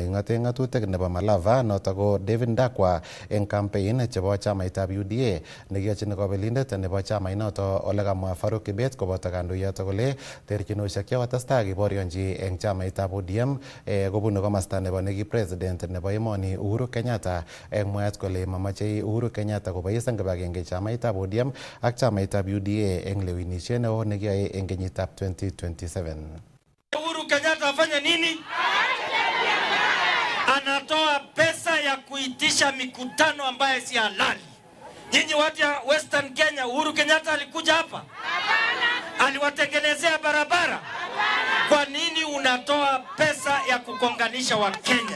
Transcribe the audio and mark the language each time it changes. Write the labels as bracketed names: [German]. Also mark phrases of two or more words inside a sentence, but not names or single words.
[Kalenjin] neking'ate ng'atutik nebo Malava noto ko David Ndakwa eng campaign chebo chamaitab UDA nekiyochin kobelindet nebo chamainoto ole kamwa Faruk Kibet koboto kandoiyoto kole terchinosiek chekotestai keborionji eng chamaitab ODM kobunu komasta nebo neki president nebo emoni Uhuru Kenyatta eng mwaet kole mamachei Uhuru Kenyatta kobois eng kibagenge chamaitab ODM ak chamaitab UDA eng lewenisiet neo nekiyoe eng kenyitab 2027. [Swahili] Uhuru Kenyatta afanye nini? Anatoa pesa ya kuitisha mikutano ambayo si halali. Nyinyi watu ya Western Kenya, Uhuru Kenyatta alikuja hapa? Aliwatengenezea barabara? Kwa nini unatoa pesa ya kukonganisha wa Kenya?